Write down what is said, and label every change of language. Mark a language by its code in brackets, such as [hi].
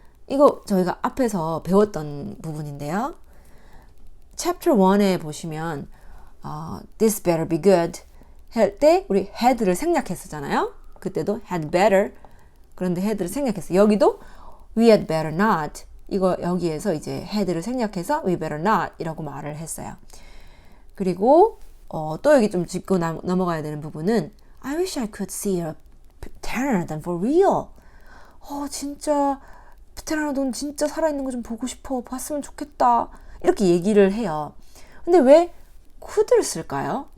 [ko] 이거 저희가 앞에서 배웠던 부분인데요. Chapter 1에 보시면 [en] this better be good [ko] 할 때 우리 had를 생략했었잖아요. 그때도 had better 그런데 had를 생략했어요. 여기도 [en] we had better not [ko] 이거 여기에서 이제 had를 생략해서 [en] we better not [ko] 이라고 말을 했어요. 그리고 또 여기 좀 짚고 넘어가야 되는 부분은 [en] I wish I could see a pteranodon for real. [ko] 진짜 pteranodon 진짜 살아있는 거 좀 보고 싶어. 봤으면 좋겠다. 이렇게 얘기를 해요. 근데 왜 could를 쓸까요?